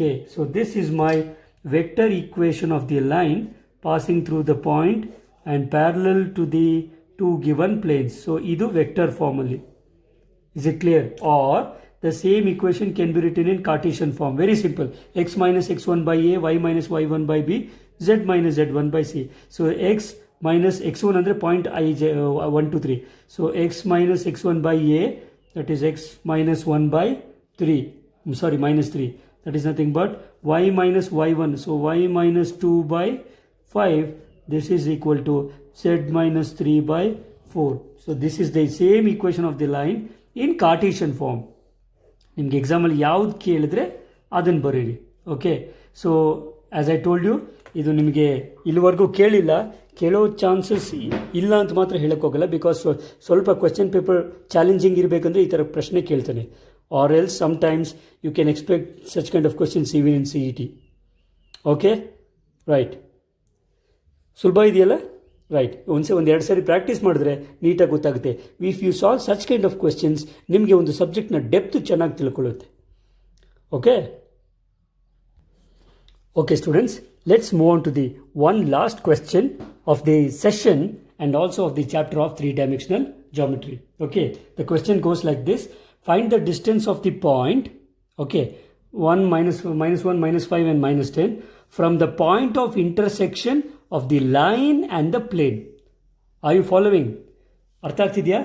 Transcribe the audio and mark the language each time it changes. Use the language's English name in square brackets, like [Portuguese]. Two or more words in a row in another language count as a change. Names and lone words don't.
[English] So this is my vector equation of the line passing through the point and parallel to the two given planes. So idu vector formally. Is it clear? Or the same equation can be written in Cartesian form. Very simple. X minus x1 by a, y minus y1 by b, z minus z1 by c. So x minus x1 andre point I 1 to 3. So x minus x1 by a, that is x minus 1 by 3. I'm sorry, minus 3. That is nothing but y minus y1. So y minus 2 by 5. This is equal to z minus 3 by 4. So this is the same equation of the line in Cartesian form. [Kannada] ನಿಮಗೆ ಎಕ್ಸಾಮಲ್ಲಿ ಯಾವ್ದು ಕೇಳಿದ್ರೆ ಅದನ್ನು ಬರೀರಿ. ಓಕೆ. [English] so as I told you, [Kannada] ಇದು ನಿಮಗೆ ಇಲ್ಲಿವರೆಗೂ ಕೇಳೋ ಚಾನ್ಸಸ್ ಇಲ್ಲ ಅಂತ ಮಾತ್ರ ಹೇಳೋಕ್ಕೋಗಲ್ಲ. ಬಿಕಾಸ್ ಸ್ವಲ್ಪ [English] question paper challenging [Kannada] ಇರಬೇಕಂದ್ರೆ ಈ ಥರ ಪ್ರಶ್ನೆ ಕೇಳ್ತಾನೆ. [English] or else sometimes you can expect such kind of questions even in CET. okay, right. [Kannada] ಸುಲಭ ಇದೆಯಲ್ಲ? ರೈಟ್. ಒಂದೆರಡು ಸಾರಿ ಪ್ರಾಕ್ಟೀಸ್ ಮಾಡಿದ್ರೆ ನೀಟಾಗಿ ಗೊತ್ತಾಗುತ್ತೆ. [English] if you solve such kind of questions, [Kannada] ನಿಮಗೆ ಒಂದು ಸಬ್ಜೆಕ್ಟ್ನ ಡೆಪ್ತ್ ಚೆನ್ನಾಗಿ ತಿಳ್ಕೊಳ್ಳುತ್ತೆ. [English] okay. okay students, let's move on to the one last question of the session and also of the chapter of three-dimensional geometry. Okay, the question goes like this. Find the distance of the point, okay, 1, minus 1, minus 5 and minus 10 from the point of intersection of the line and the plane. Are you following? [Kannada] ಅರ್ಥ ಆಗ್ತಿದ್ಯಾ?